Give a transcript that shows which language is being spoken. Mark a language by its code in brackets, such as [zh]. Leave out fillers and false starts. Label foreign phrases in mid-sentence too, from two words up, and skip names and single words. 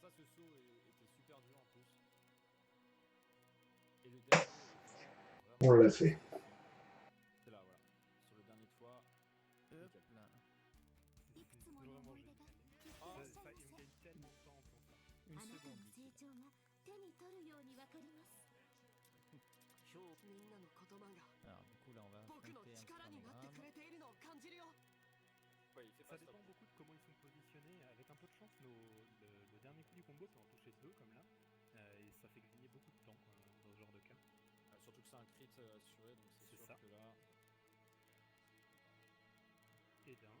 [fr] Ça ce saut était super dur en plus. Et le dernier On l'a fait. c'est là voilà. Sur le dernier toit. Hop Nickel. là. C'est vraiment génial. Ça, il me gagne tellement de temps en faisant ça. Une seconde. D'ici là. [ja] 手に取るようにわかります。みんなの言葉が [fr] Alors du coup là on va [ja] 僕の [fr] affronter un [ja] 力になってく [fr] spérogramme. [ja] れているのを感じるよ。 [fr] Ouais, il fait Ça pas dépend stop. beaucoup de comment ils sont positionnés. Avec un peu de chance, le dernier coup du combo peut en toucher deux comme là. Et ça fait gagner beaucoup de temps dans ce genre de cas. Surtout que c'est un crit assuré, donc c'est sûr ça. que là. Et d'un.